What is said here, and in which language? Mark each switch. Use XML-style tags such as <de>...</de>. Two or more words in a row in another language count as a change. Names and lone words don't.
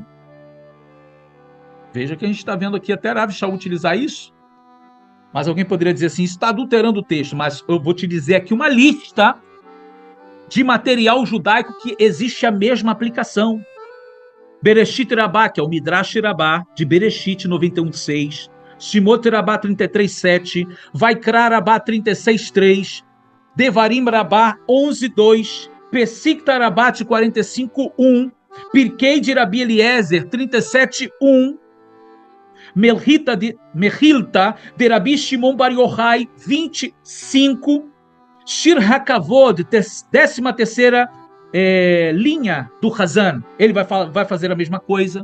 <pt>Veja que a gente está vendo aqui até Rav Shaul utilizar isso. Mas alguém poderia dizer assim, está adulterando o texto, mas eu vou te dizer aqui uma lista de material judaico que existe a mesma aplicação. Bereshit Rabbah, que é o Midrash Rabbah, de Bereshit 91:6, Shemot Rabbah 33:7, Vaikra Rabbah 36:3, Devarim Rabbah 11:2, Pesikta Rabbah 45:1, Pirkei de Rabi Eliezer 37:1, Mechilta de Rabi Shimon Bar Yochai 25, Shir HaKavod, 13ª linha do Hazan, ele vai fazer a mesma coisa.</pt>